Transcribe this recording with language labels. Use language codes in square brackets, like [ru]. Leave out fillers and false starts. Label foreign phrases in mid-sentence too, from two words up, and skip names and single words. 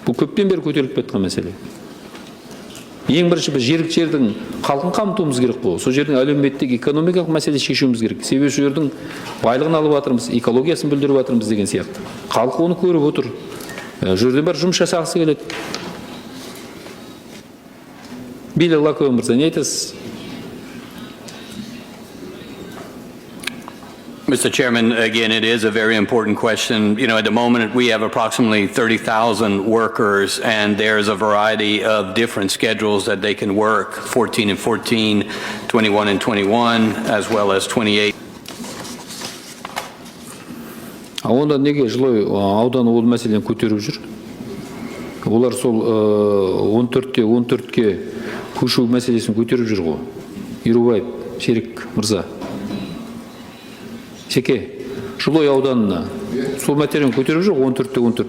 [kk] Бұл көптен бері көтеріліп кеткен мәселе. Ең бірінші біз жергілікті жердің халқын қамтуымыз керек қой. Сол жердің әлеуметтік, экономикалық мәселе шешуіміз керек. Себебі сол жердің байлығын алып жатырмыз, экологиясын бүлдіріп жатырмыз деген сияқты. Халық оны көріп отыр. Жерде бір жұмыс жасағысы келеді. Билік Лакөй мырза, не айтасыз? [en] Mr. Chairman, again, it is a very important question. At the moment, we have approximately 30,000 workers, and there's a variety of different schedules that they can work, 14 and 14, 21 and 21, as well as 28. [kk] Онда неге Жылой ауданы ол мәселені көтеріп жүр? Олар сол 14-те 14-ке көшу мәселесін көтеріп жүр ғой. Ерубаев, Серік мырза. Шеке, Жылой ауданына сол мәселені көтеріп жүр 14-те 14.